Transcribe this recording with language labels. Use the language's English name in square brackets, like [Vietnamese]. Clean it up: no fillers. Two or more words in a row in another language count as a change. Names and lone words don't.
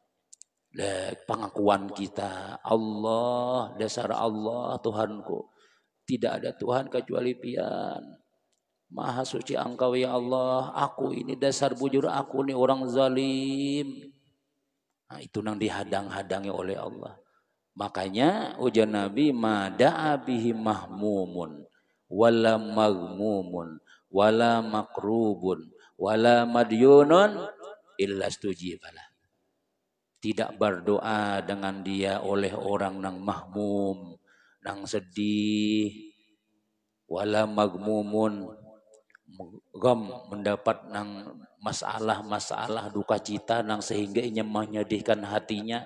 [Banjar] Pengakuan kita, Allah, dasar Allah Tuhanku, tidak ada Tuhan kecuali Pian, Maha suci Engkau ya Allah, aku ini dasar bujur aku ini orang zalim. Nah, itu yang dihadang-hadangi oleh Allah. Makanya ujian Nabi [Arabic] ما دعا به مهموم ولا مغموم ولا مكروب ولا مديون إلا استجيب له. [Banjar] Tidak berdoa dengan dia oleh orang nang mahmum, nang sedih, [Arabic] ولا مغموم, [Banjar] mendapat nang masalah duka cita nang sehingga ia menyedihkan hatinya.